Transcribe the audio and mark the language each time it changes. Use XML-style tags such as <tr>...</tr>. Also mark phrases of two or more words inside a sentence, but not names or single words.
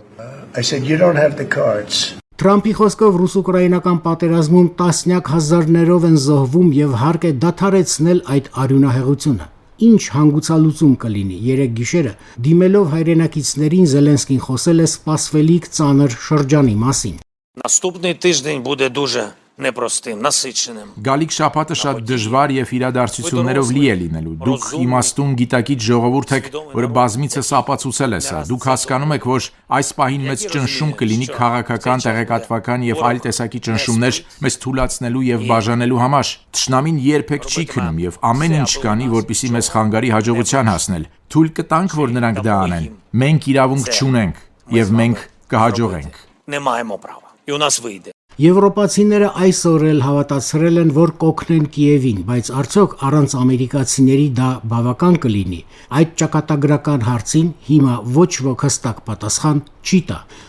<hy>Թրամփի խոսքով ռուս-ուկրաինական պատերազմում տասնյակ հազարներով են զոհվում եւ հարկ է դադարեցնել այդ արյունահեղությունը։ Ինչ հանգուցալուծում կլինի։ Երեք գիշերը դիմելով հայրենակիցներին Զելենսկին խոսել է սպասվելիք ծանր շրջանի մասին։</hy> <uk>Наступний тиждень буде дуже непростим, насиченим.</uk> <hy>Գալիք շաբաթը շատ դժվար եւ իրադարձություններով լի է լինելու։ Դուք իմաստուն գիտակից ժողովուրդ եք, որը բազմիցս ապացուցել է սա։ Դուք հասկանում եք, որ այս պահին մեծ ճնշում կլինի քաղաքական, տեղեկատվական եւ այլ տեսակի ճնշումներ մեզ թուլացնելու եւ բաժանելու համար։ Թշնամին երբեք չի քնում եւ ամեն ինչ կանի, որպեսզի մեզ խանգարի հաջողության հասնել։ Թույլ կտանք, որ նրանք դա անեն։ Մենք իրավունք չունենք եւ մենք կհաջողենք։</hy> <uk>Не маємо права. І у нас вийде.</uk> <hy>Եվրոպացիները այսօր էլ հավատացրել են, որ կօգնեն Կիևին, բայց արդյոք առանց ամերիկացիների դա բավական կլինի։ Այդ ճակատագրական հարցին հիմա ոչ ոք հստակ պատասխան չի տա։</hy>